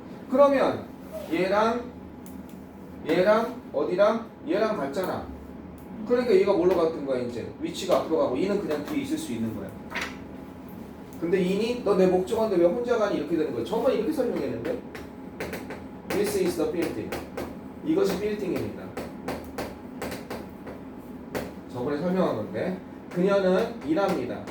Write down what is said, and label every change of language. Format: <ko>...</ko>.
<ko>그러면 얘랑 어디랑? 얘랑 같잖아. 그러니까 얘가 뭘로 같은 거야 이제? 위치가 앞으로 가고 얘는 그냥 뒤에 있을 수 있는 거야. 근데 인이 너 내 목적어인데 왜 혼자 가니? 이렇게 되는 거야. 저번에 이렇게 설명했는데</ko> <en>This is the building.</en> <ko>이것이 빌딩입니다. 저번에 설명한 건데 그녀는 일합니다.</ko>